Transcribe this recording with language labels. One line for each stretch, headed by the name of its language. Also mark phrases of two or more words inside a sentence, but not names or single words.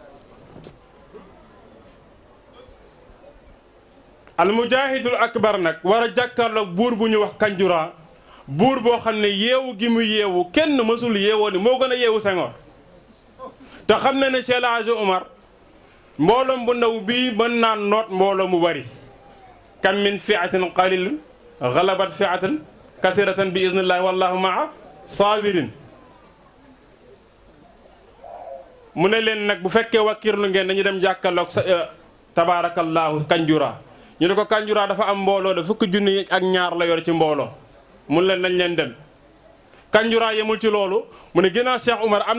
Arabic: المجاهد الأكبر
Wolof: nag war a jàkkaarloog buur bu ñu wax Kanjura buur boo xam ne yeewu gi mu yeewu kenn mësul yeewoo ni moo gën a yeewu Senghor te xam ne Cheikh El Hadj Oumar mbooloom bu ndaw bii mën naa noot mbooloo mu bari
Arabic: كم من فئة قليل غلبت فئة كثيرة بإذن الله والله مع الصابرين
Wolof: mu ne leen nag bu fekkee wakkirlu ngeen dañu dem jàkkaarloog tabaarakallahu Kanjura ñu ne ko Kanjura dafa am mbooloo da fukki junni ak ñaar la yor ci mbooloo mun leen nañ leen dem Kanjura yemul ci loolu mu ne ginnaaw Cheikh Oumar am